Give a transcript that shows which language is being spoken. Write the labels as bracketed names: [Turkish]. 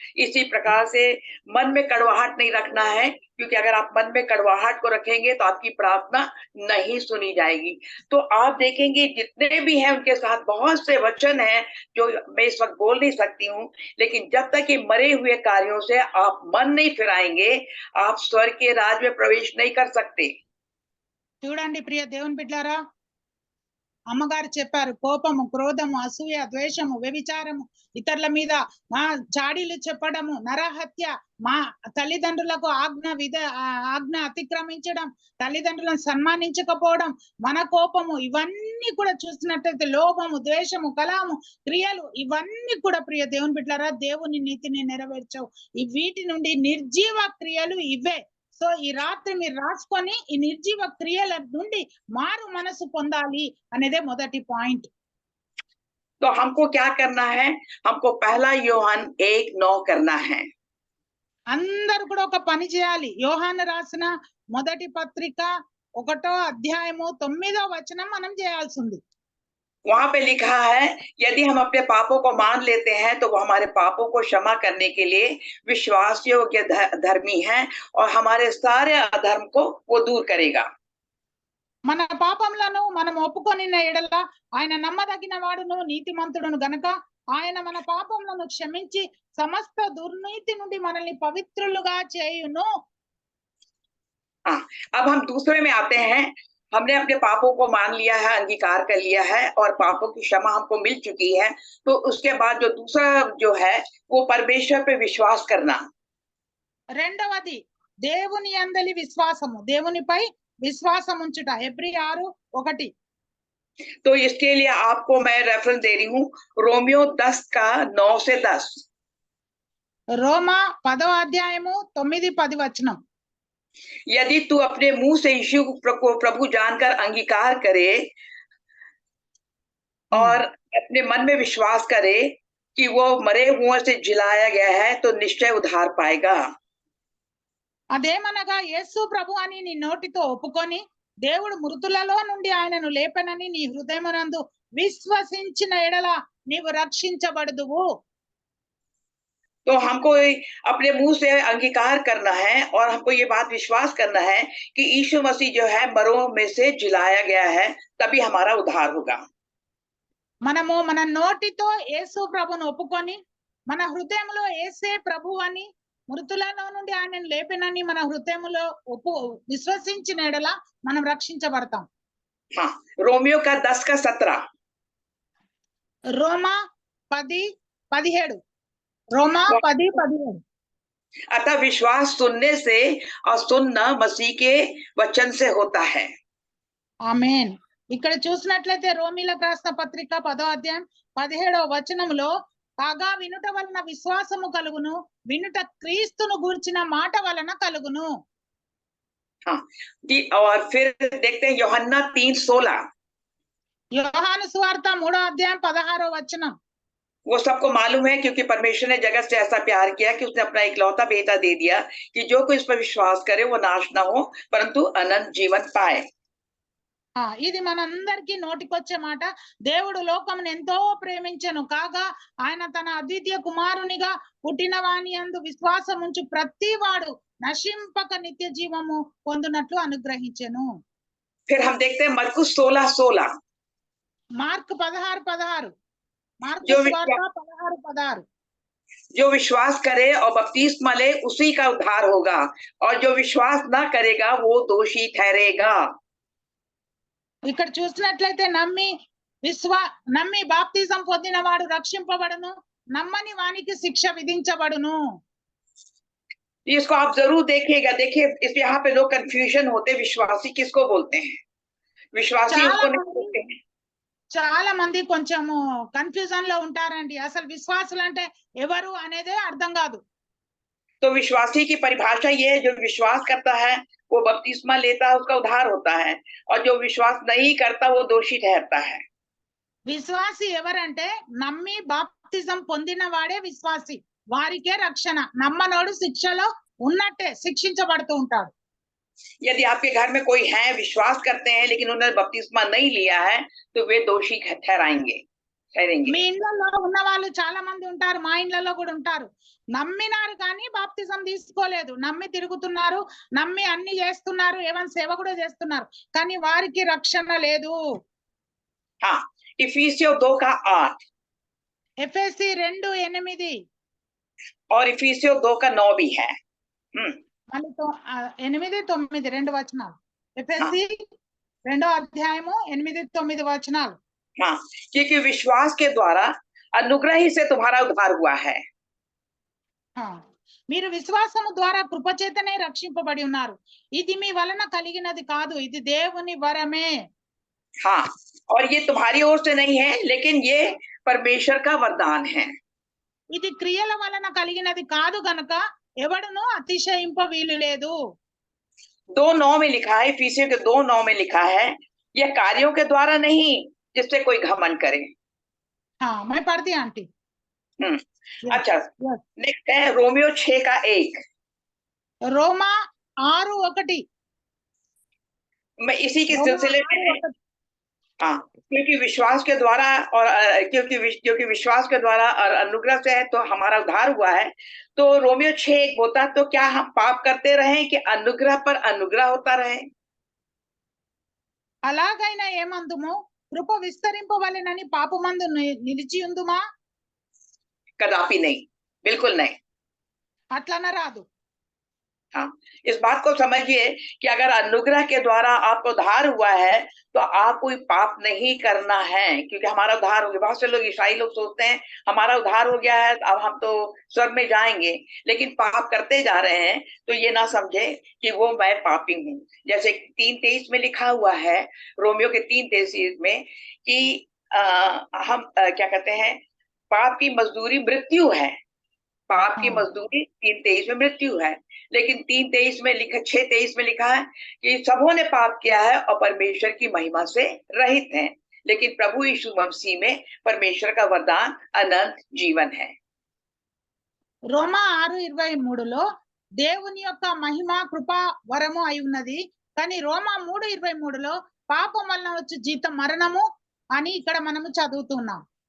[Hindi] इसी प्रकार से मन में कड़वाहट नहीं रखना है, क्योंकि अगर आप मन में कड़वाहट को रखेंगे तो आपकी प्रार्थना नहीं सुनी जाएगी। तो आप देखेंगे जितने भी हैं उनके साथ बहुत से वचन हैं जो मैं इस वक्त बोल नहीं सकती हूँ, लेकिन जब तक ये मरे हुए कार्यों से आप मन नहीं फिराएंगे, आप स्वर्ग के राज में प्रवेश नहीं कर सकते। [Telugu] చూడండి ప్రియ దేవుని బిడ్డలారా, అమ్మగారు చెప్పారు కోపము, క్రోధము, అసూయ, ద్వేషము, వ్యభిచారము, ఇతరుల మీద చాడీలు చెప్పడము, నరహత్య, మా తల్లిదండ్రులకు ఆజ్ఞ అతిక్రమించడం, తల్లిదండ్రులను సన్మానించకపోవడం, మన కోపము, ఇవన్నీ కూడా చూసినట్లయితే లోభము, ద్వేషము, కలహము క్రియలు, ఇవన్నీ కూడా ప్రియ దేవుని బిడ్డలారా దేవుని నీతిని నెరవేర్చవు. వీటి నుండి నిర్జీవ క్రియలు ఇవే. సో ఈ రాత్రి మీరు రాసుకొని ఈ నిర్జీవ క్రియల నుండి మారు మనసు పొందాలి అనేదే మొదటి పాయింట్. [Hindi] तो हमको क्या करना है? हमको पहला యోహాన్ 1:9 करना है। [Telugu] అందరూ కూడా ఒక పని చేయాలి. యోహాను రాసిన మొదటి పత్రిక 1వ అధ్యాయము 9వ వచనం మనం చేయాల్సి ఉంది. [Hindi] वहां पे लिखा है, यदि हम अपने पापों को मान लेते हैं तो वो हमारे पापों को क्षमा करने के लिए विश्वास योग्य धर्मी है और हमारे सारे अधर्म को वो दूर करेगा। [Telugu] మన పాపములను మనం ఒప్పుకొనిన ఎడల ఆయన నమ్మదగిన వాడును నీతిమంతుడును గనుక ఆయన మన పాపములను క్షమించి సమస్త దుర్నీతి నుండి మనల్ని పవిత్రులుగా చేయును. [Hindi] अब हम दूसरे में आते हैं। हमने अपने पापों को मान लिया है, अंगीकार कर लिया है और पापों की क्षमा हमको मिल चुकी है। तो उसके बाद जो दूसरा जो है वो परमेश्वर पे विश्वास करना। [Telugu] రెండవది దేవుని యందలి విశ్వాసము, దేవునిపై విశ్వాసం ఉంచుట. హెబ్రీ 6:1. [Hindi] तो इसके लिए आपको मैं रेफरेंस दे रही हूँ, रोमियो 10 का 9 से 10। [Telugu] రోమా 10వ అధ్యాయము 9-10 వచనం. [Hindi] यदि तू अपने मुंह से यीशु को प्रभु जानकर अंगीकार करे और अपने मन में विश्वास करे कि वो मरे हुए से जिलाया गया है तो निश्चय उद्धार पाएगा। [Telugu] అదేమనగా యేసు ప్రభు అని నీ నోటితో ఒప్పుకొని దేవుడు మృతులలో నుండి ఆయనను లేపనని నీ హృదయమునందు విశ్వసించిన ఎడల నీవు రక్షించబడుదువు. [Hindi] तो हमको अपने मुंह से अंगीकार करना है और हमको ये बात विश्वास करना है कि यीशु मसीह जो है मरों में से जिलाया गया है, तभी हमारा उद्धार होगा। [Telugu] మనము మన నోటితో యేసు ప్రభును ఒప్పుకొని మన హృదయంలో యేసే ప్రభు అని మృతులలో నుండి ఆయనను లేపినని మన హృదయంలో విశ్వసించిన ఎడల మనం రక్షించబడతాం. [Hindi] हाँ, रोमियो का 10 का 17। [Telugu] రోమా 10:17. रोमा 10:17. [Hindi] अतः विश्वास सुनने से और सुनना मसीह के वचन से होता है। [Telugu] ఆమేన్. ఇక్కడ చూసినట్లయితే రోమీలకు రాసిన పత్రిక 10వ అధ్యాయం 17వ వచనంలో కాగా వినుట వలన విశ్వాసము కలుగును, వినుట క్రీస్తును గూర్చిన మాట వలన కలుగును. [Hindi] हाँ, और फिर देखते हैं यूहन्ना 3:16। [Telugu] యోహాను సువార్త 3వ అధ్యాయం 16వ వచనం. [Hindi] वो सबको मालूम है क्योंकि परमेश्वर ने जगत से ऐसा प्यार किया कि उसने अपना इकलौता बेटा दे दिया कि जो कोई इस पर विश्वास करे वो नाश ना हो परंतु अनंत जीवन पाए। [Telugu] ఇది మనందరికీ నోటికొచ్చే మాట. దేవుడు లోకమును ఎంతో ప్రేమించెను కాగా ఆయన తన అద్వితీయ కుమారునిగా పుట్టిన వాని యందు విశ్వాసం ఉంచు ప్రతి వాడు నశింపక నిత్య జీవము పొందునట్లు అనుగ్రహించెను. [Hindi] फिर हम देखते हैं मरकुस 16:16। [Telugu] మార్క్ 16:16. మార్కు [Hindi] जो [Telugu] సువార్త 16:16. [Hindi] जो विश्वास करे और बपतिस्मा ले उसी का उद्धार होगा और जो विश्वास ना करेगा वो दोषी ठहरेगा। [Telugu] ఇక్కడ చూసినట్లయితే నమ్మి బాప్తిజం పొందిన వాడు రక్షింపబడును, నమ్మని వానికి శిక్ష విధించబడును. [Hindi] इसको आप जरूर देखिएगा। देखिए इस यहाँ पे लोग कंफ्यूजन होते, विश्वासी किसको बोलते हैं? विश्वासी उसको नहीं बोलते हैं। [Telugu] చాలా మంది కొంచెము కన్ఫ్యూజన్ లో ఉంటారండి. అసలు విశ్వాసులు అంటే ఎవరు అనేదే అర్థం కాదు. [Hindi] तो विश्वासी की परिभाषा ये है, जो विश्वास करता है वो बपतिस्मा लेता है, उसका उद्धार होता है और जो विश्वास नहीं करता वो दोषी ठहरता है। [Telugu] విశ్వాసి ఎవరంటే నమ్మి బాప్తిజం పొందిన వాడే విశ్వాసి, వారికే రక్షణ. నమ్మనోడు శిక్షలో ఉన్నట్టే శిక్షించబడుతూ ఉంటాడు. [Hindi] यदि आपके घर में कोई है विश्वास करते हैं लेकिन उन्होंने बपतिस्मा नहीं लिया है तो वे दोषी ठहरेंगे। [Telugu] మీ ఇళ్లలో ఉన్న వాళ్ళు చాలా మంది ఉంటారు, మా ఇళ్లలో కూడా ఉంటారు. నమ్మినారు కానీ బాప్తిజం తీసుకోలేదు, నమ్మి తిరుగుతున్నారు, నమ్మి అన్ని చేస్తున్నారు, ఏమైనా సేవ కూడా చేస్తున్నారు, కానీ వారికి రక్షణ లేదు. [Hindi] हाँ, इफिसियों 2 का 8 [Telugu] ఎఫెసీ 2:8 [Hindi] और इफिसियों 2 का 9 भी है। [Telugu] మళ్ళీ 8-9 2 వచనాలు. ఎఫెసీ 2వ అధ్యాయము 8-9 వచనాలు. [Hindi] हाँ, क्योंकि विश्वास के द्वारा अनुग्रह ही से तुम्हारा उद्धार हुआ है। [Telugu] మీరు విశ్వాసము ద్వారా కృపచేతనే రక్షింపబడి ఉన్నారు. ఇది మీ వలన కలిగినది కాదు, ఇది దేవుని వరమే. [Hindi] हाँ, और ये तुम्हारी ओर से नहीं है लेकिन ये परमेश्वर का वरदान है। [Telugu] ఇది క్రియల వలన కలిగినది కాదు గనుక ఎవడును అతిశయింప వీలు లేదు. [Hindi] 2:9 में लिखा है, इफिसियों के 2:9 में लिखा है, यह कार्यों के द्वारा नहीं जिससे कोई घमंड करे। मैं पढ़ती आंटी. अच्छा, नेक्स्ट है रोमियो 6 का 1। [Telugu] రోమా 6:1 [Hindi] मैं इसी के रोमा सिलसिले में 6:1 हाँ, क्योंकि विश्वास के द्वारा और क्योंकि विश्वास के द्वारा और अनुग्रह से है तो हमारा उद्धार हुआ है। तो रोमियो 6:1 बोलता तो क्या हम पाप करते रहें कि अनुग्रह पर अनुग्रह होता रहे? [Telugu] అలాగైనా ఏమందుము కృప విస్తరింపవలెనని పాపమందు నిలిచి ఉందుమా? [Hindi] कदापि नहीं, बिल्कुल नहीं। [Telugu] అట్లన రాదు. [Hindi] हाँ, इस बात को समझिए कि अगर अनुग्रह के द्वारा आपको उद्धार हुआ है तो आप कोई पाप नहीं करना है, क्योंकि हमारा उद्धार हो गया। बहुत से लोग ईसाई लोग सोचते हैं हमारा उद्धार हो गया है अब हम तो स्वर्ग में जाएंगे, लेकिन पाप करते जा रहे हैं तो ये ना समझे कि वो मैं पापी हूँ। जैसे 3:23 में लिखा हुआ है, रोमियो के 3:23 में कि हम क्या कहते हैं, पाप की मजदूरी मृत्यु है। पाप की हाँ। मजदूरी 3:23 में मृत्यु है, लेकिन 3:23 में लिखा 6:23 में लिखा है कि सबों ने पाप किया है और परमेश्वर की महिमा से रहित हैं, लेकिन प्रभु यीशु मसीह में परमेश्वर का वरदान अनंत जीवन है। [Telugu] రోమా 6:23లో దేవుని యొక్క మహిమ కృప వరము అయి ఉన్నది. కానీ రోమా 3:23లో పాపం వలన వచ్చే జీతం మరణము అని ఇక్కడ మనము చదువుతున్నాం.